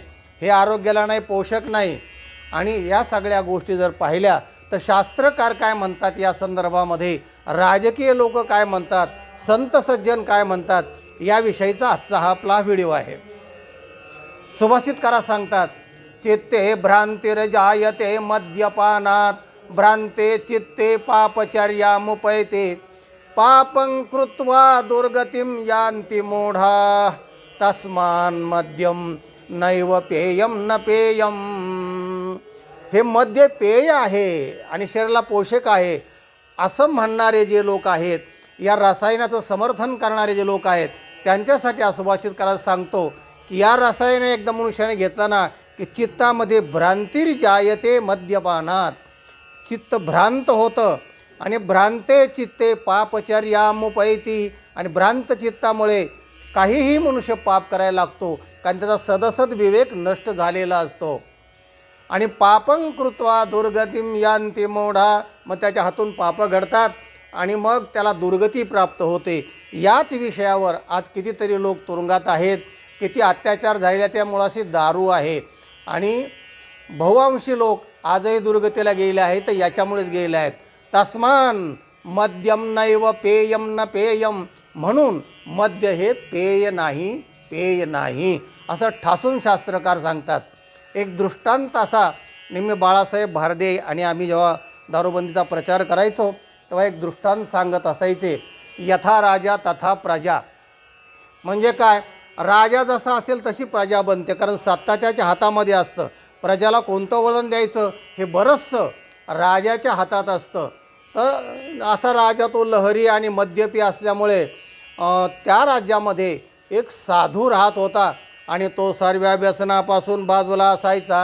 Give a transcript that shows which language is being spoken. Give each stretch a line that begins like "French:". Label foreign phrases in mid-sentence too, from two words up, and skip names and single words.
Marathi: हे आरोग्याला नाही, पोषक नाही. आणि या सगळ्या गोष्टी जर पाहिल्या तर शास्त्रकार काय म्हणतात या संदर्भामध्ये, राजकीय लोक काय म्हणतात, संत सज्जन काय म्हणतात, याविषयीचा आजचा हा आपला व्हिडिओ आहे. सुभाषितकारा सांगतात,
Sanskrit: चित्ते भ्रांतिर्जायते मद्यपानात, भ्रांते चित्ते पापचर्यामुपैते, पापं कृत्वा दुर्गतिं यान्ति मूढा, तस्मान् मद्यं नैव पेयं न पेयं.
Marathi: हे मद्य पेय आहे आणि शरीराला पोषक आहे असं म्हणणारे जे लोक आहेत, या रसायनाचं समर्थन करणारे जे लोक आहेत, त्यांच्यासाठी सुभाषितकारात सांगतो की या रसायन एकदा मनुष्याने घेतलं ना की चित्तामध्ये
Sanskrit: भ्रांतिर्जायते मद्यपानात,
Marathi: चित्त भ्रांत होतं आणि
Sanskrit: भ्रांते चित्ते पापचर्यामुपैती,
Marathi: आणि भ्रांत चित्तामुळे काहीही मनुष्य पाप करायला लागतो, कारण त्याचा सदसद विवेक नष्ट झालेला असतो.
Sanskrit: आणि पापं कृत्वा दुर्गतिं यान्ति मूढा,
Marathi: मग त्याच्या हातून पापं घडतात आणि मग त्याला दुर्गती प्राप्त होते. याच विषयावर आज कितीतरी लोक तुरुंगात आहेत, किती अत्याचार झालेल्या त्या मुळाशी दारू आहे आणि बहुअंशी लोक आजही दुर्गतीला गेले आहेत, तर याच्यामुळेच गेले आहेत.
Sanskrit: तस्मान मद्यम नैव पेयम न पेयम,
Marathi: म्हणून मद्य हे पेय नाही असं ठासून शास्त्रकार सांगतात. एक दृष्टांत असा, नेहमी बाळासाहेब भारदे आणि आम्ही जेव्हा दारूबंदीचा प्रचार करायचो तेव्हा एक दृष्टांत सांगत असायचे,
Sanskrit: यथा राजा तथा प्रजा.
Marathi: म्हणजे काय, राजा जसा असेल तशी प्रजा बनते, कारण सत्ता त्याच्या हातामध्ये असतं. प्रजाला कोणतं वळण द्यायचं हे बरंचसं राजाच्या हातात असतं. तर असा राजा तो लहरी आणि मद्यपी असल्यामुळे त्या राज्यामध्ये एक साधू राहत होता आणि तो सर्व व्यसनापासून बाजूला असायचा.